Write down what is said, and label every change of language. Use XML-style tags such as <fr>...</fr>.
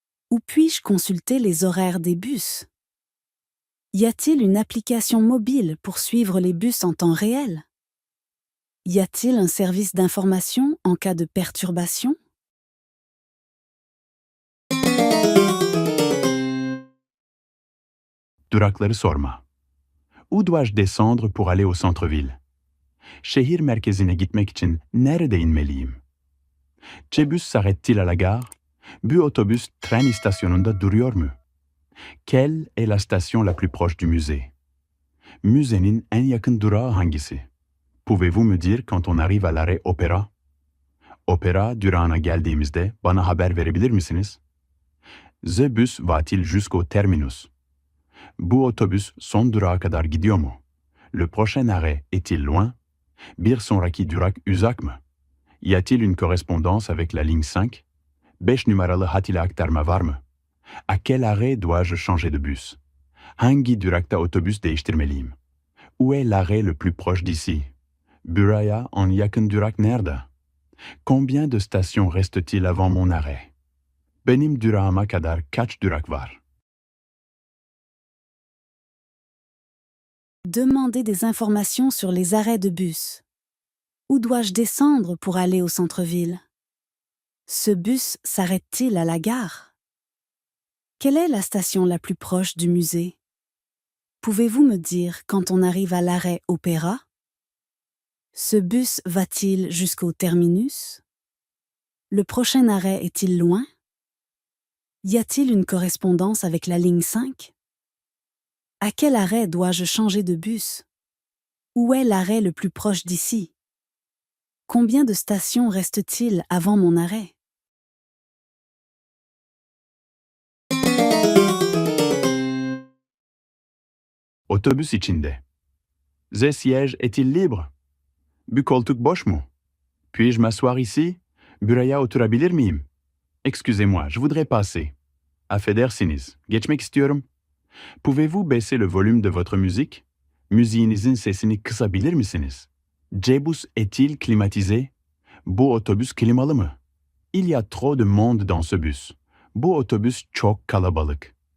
<fr>Où puis-je consulter les horaires des bus? Y a-t-il une application mobile pour suivre les bus en temps réel? Y a-t-il un service d'information en cas de perturbation?</fr> <tr>Durakları sorma.</tr> <fr>Où dois-je descendre pour aller au centre-ville?</fr> <tr>Şehir merkezine gitmek için nerede inmeliyim?</tr> <fr>C-bus s'arrête-t-il à la gare?</fr> <tr>Bu otobüs tren istasyonunda duruyor mu?</tr> <fr>Quelle est la station la plus proche du musée?</fr> <tr>Müzenin en yakın durağı hangisi?</tr> <fr>Pouvez-vous me dire quand on arrive à l'arrêt Opéra?</fr> <tr>Opera durağına geldiğimizde bana haber verebilir misiniz?</tr> <fr>The bus va-t-il jusqu'au terminus?</fr> <tr>Bu otobüs son durağa kadar gidiyor mu?</tr> <fr>Le prochain arrêt est-il loin?</fr> <tr>Bir sonraki durak uzak mı?</tr> <fr>Y a-t-il une correspondance avec la ligne 5?</fr> <tr>5 numaralı hat ile aktarma var mı?</tr> <fr>À quel arrêt dois-je changer de bus?</fr> <tr>Hangi durakta otobüs değiştirmeliyim?</tr> <fr>Où est l'arrêt le plus proche d'ici?</fr> <tr>Buraya en yakın durak nerede?</tr> <fr>Combien de stations reste-t-il avant mon arrêt?</fr> <tr>Benim durağıma kadar kaç durak var?</tr> <fr>Demandez des informations sur les arrêts de bus. Où dois-je descendre pour aller au centre-ville? Ce bus s'arrête-t-il à la gare? Quelle est la station la plus proche du musée? Pouvez-vous me dire quand on arrive à l'arrêt Opéra? Ce bus va-t-il jusqu'au terminus? Le prochain arrêt est-il loin? Y a-t-il une correspondance avec la ligne 5? À quel arrêt dois-je changer de bus? Où est l'arrêt le plus proche d'ici? Combien de stations reste-t-il avant mon arrêt?</fr> <tr>Otobüs içinde.</tr> <fr>The siège est-il libre?</fr> <tr>Bu koltuk boş mu?</tr> <fr>Puis-je m'asseoir ici?</fr> <tr>Buraya oturabilir miyim?</tr> <fr>Excusez-moi, je voudrais passer.</fr> <tr>Affedersiniz, geçmek istiyorum.</tr> <fr>Pouvez-vous baisser le volume de votre musique?</fr> <tr>Müziğinizin sesini kısabilir misiniz?</tr> <fr>Cebus est-il climatisé?</fr> <tr>Bu otobüs klimalı mı?</tr> <fr>Il y a trop de monde dans ce bus.</fr> <tr>Bu otobüs çok kalabalık.</tr>